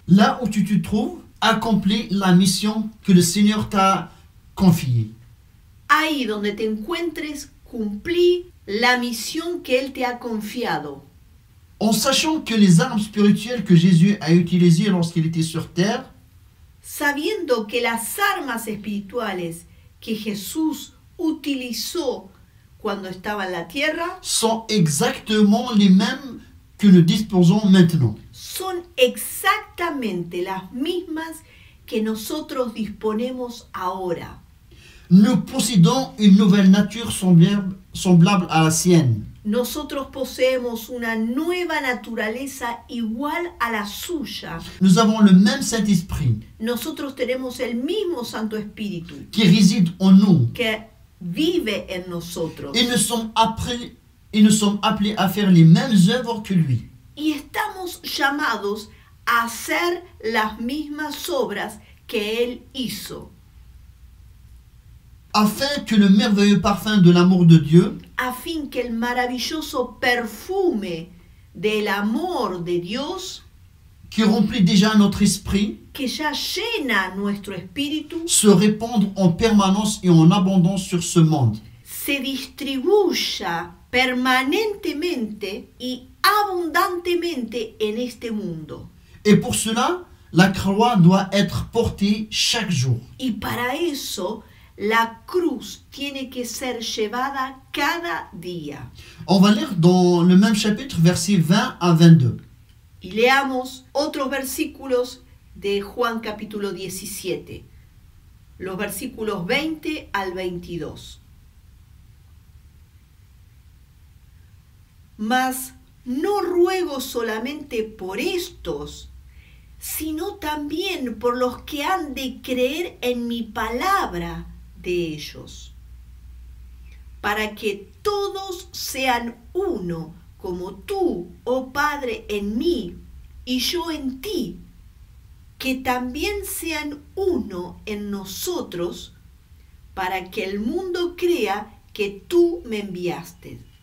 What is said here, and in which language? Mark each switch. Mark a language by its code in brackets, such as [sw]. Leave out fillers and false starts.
[fr] là où tu te trouves, accomplis la mission que le Seigneur t'a confiée. [es] ahí donde te encuentres, cumplí la misión que Él te ha confiado. [fr] En sachant que les armes spirituelles que Jésus a utilisées lorsqu'il était sur terre [es] Sabiendo que las armas espirituales que Jesús utilizó cuando estaba en la tierra [fr] sont exactement les mêmes que nous disposons maintenant. [es] son exactamente las mismas que nosotros disponemos ahora. [fr] Nous possédons une nouvelle nature semblable à la sienne. [es] Nosotros poseemos una nueva naturaleza igual a la suya. [fr] Nous avons le même Saint-Esprit [es] Nosotros tenemos el mismo Santo Espíritu [fr] qui réside en nous. [es] que vive en nosotros. [fr] Et nous sommes appelés à faire les mêmes œuvres que lui. [es] Y estamos llamados a hacer las mismas obras que Él hizo, [fr] Afin que le merveilleux parfum de l'amour de Dieu [es] a fin que el maravilloso perfume del amor de Dios, [fr] qui remplit déjà notre esprit, [es] que ya llena nuestro espíritu, [fr] se répande en permanence et en abondance sur ce monde. [es] se distribuya permanentemente y abundantemente en este mundo. [fr] Et pour cela, la croix doit être portée chaque jour. [es] Y para eso, la cruz tiene que ser llevada cada día. [fr] On va lire dans le même chapitre, versets 20 à 22. [es] Y leamos otros versículos de Juan capítulo 17, los versículos 20 al 22. Mas no ruego solamente por estos, sino también por los que han de creer en mi palabra de ellos, para que todos sean uno, como tú, oh Padre, en mí y yo en ti, que también sean uno en nosotros, para que el mundo crea que tú me enviaste.